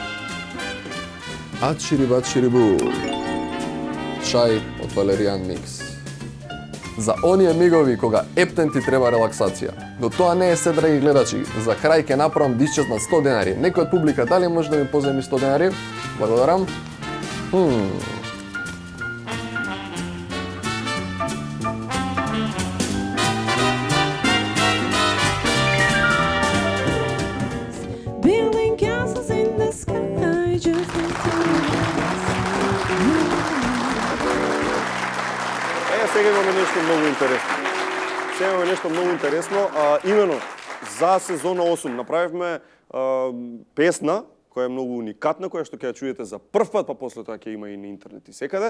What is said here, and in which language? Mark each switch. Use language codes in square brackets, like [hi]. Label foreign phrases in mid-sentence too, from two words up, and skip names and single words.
[mk] Ачири-бачири-бу. Чај од валеријан микс. За оние мигови кога ептен ти треба релаксација. Но тоа не е се, драги гледачи. За крај ќе направам дисчет на 100 денари. Некој од публика дали може да ми поземи 100 денари? Благодарам. [en] Building castles in the sky, just in [mk] Сега имаме нешто многу интересно. Сега имаме нешто многу интересно, имено за сезона 8 направивме песна која е многу уникатна, која што ќе ја чуете за прв пат, па после тоа ќе има и на интернет и секаде.